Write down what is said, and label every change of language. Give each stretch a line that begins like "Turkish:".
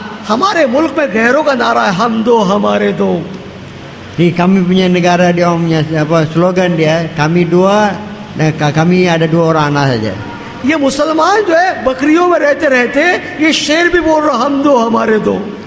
Hindi: हमारे मुल्क में गैरों का नारा है हम दो हमारे दो.
Malay: Ni kami punya negara dia orang punya apa slogan dia, kami 2 dan kami ada 2 orang anak saja.
Hindi: ये मुसलमान जो है बकरियों में रहते रहते ये शेर भी बोल रहा हम दो हमारे दो.